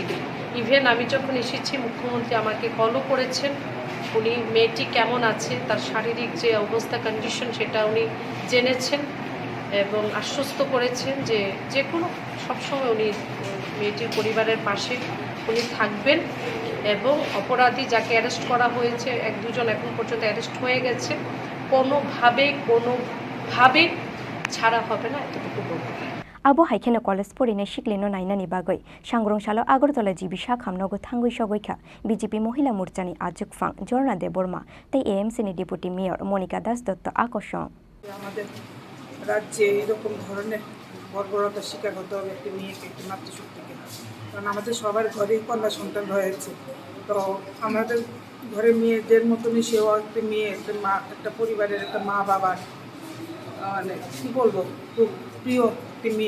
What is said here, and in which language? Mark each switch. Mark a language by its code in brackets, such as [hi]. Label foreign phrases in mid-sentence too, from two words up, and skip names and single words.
[bn] ইভেন আমি যখন এসেছি মুখ্যমন্ত্রী আমাকে কলও করেছেন, উনি মেয়েটি কেমন আছে, তার শারীরিক যে অবস্থা কন্ডিশন সেটা উনি জেনেছেন এবং আশ্বস্ত করেছেন যে যে কোনো সবসময় উনি মেয়েটির পরিবারের পাশে উনি থাকবেন এবং অপরাধী যাকে অ্যারেস্ট করা হয়েছে 1-2 জন এখন পর্যন্ত অ্যারেস্ট হয়ে গেছে, কোনোভাবে ছাড়া হবে না, এতটুকু বলবো। [trp] Abo haikeno college porine shiklino nainani bagoi sangrong shalo Agartala jibi shakhamnogo thangoi shogoika BJP মহিলা মোর্চানি আজক ফাং জর্না দেববর্মা তাই এএমসি নি [en] deputy mayor [trp] মনিকা দাস দত্ত আকর্ষণ। [bn] আমাদের রাজ্যে এরকম ধরনের বর্বরতার শিকার হতে হবে একটি মেয়েকে, একটি মাতৃশক্তিকে, কারণ আমাদের সবার ঘরেই কন্যা সন্তান রয়েছে। তো আমাদের ঘরের মেয়েদের মতনই সেও একটি মেয়ে, একটা পরিবারের একটা মা বাবার মানে কী বলবো খুব প্রিয় একটি মেয়ে।